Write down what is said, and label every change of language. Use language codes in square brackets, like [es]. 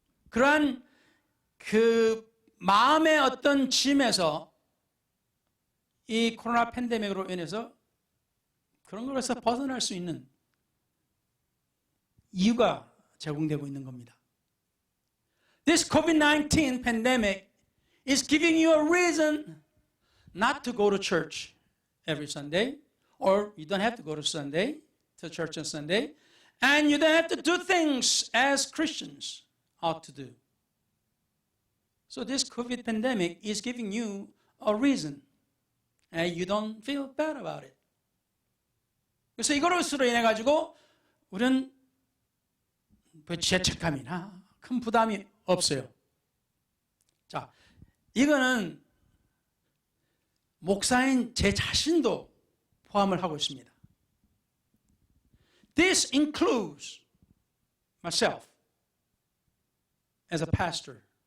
[ko] 그러한 그 마음의 어떤 짐에서 이 코로나 팬데믹으로 인해서 그런 것에서 벗어날 수 있는 이유가 제공되고 있는 겁니다. [en] This COVID-19 pandemic is giving you a reason not to go to church every Sunday, or you don't have to go to church on Sunday, and you don't have to do things as Christians ought to do. So this COVID pandemic is giving you a reason and you don't feel bad about it. [ko] 그래서 이것으로 인해 가지고 우리는 죄책감이나 큰 부담이 없어요. 자, 이거는 목사인 제 자신도 포함을 하고 있습니다. [en] This includes myself as a pastor.